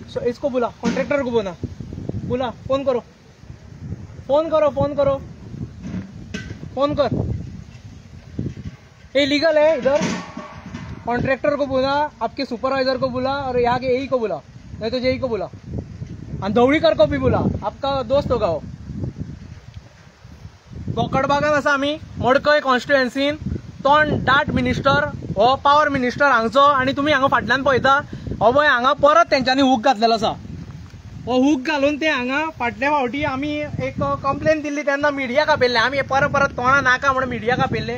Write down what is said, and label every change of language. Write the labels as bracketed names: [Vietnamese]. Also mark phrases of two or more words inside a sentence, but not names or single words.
[Hindi] So, इसको बुला, कॉन्ट्रैक्टर को बुला, फोन करो, फोन कर। ये लीगल है इधर। कॉन्ट्रैक्टर को बुला, आपके सुपरवाइजर को बुला और यहाँ के एई को बुला, नहीं तो जेई को बुला, और धवळीकर को भी बुला, आपका दोस्त होगा वो। [Konkani] बोकडबागान आसा आमी मडकय कॉन्स्टिट्युएन्सीन, तोंड दाट मिनिस्टर हो [English] power minister [Konkani] हांगचो, आणि तुम्ही हांगा फाटल्यान पळयता हो पळय हांगा परत तेंच्यांनी हूक घातलेलो आसा। हो हूक घालून ते हांगा फाटल्या फावटी आमी एक कंप्लेन दिल्ली तेन्ना मिडिया कापयल्ले, आमी परत तोंडा नाका म्हणून मिडिया कापयल्ले।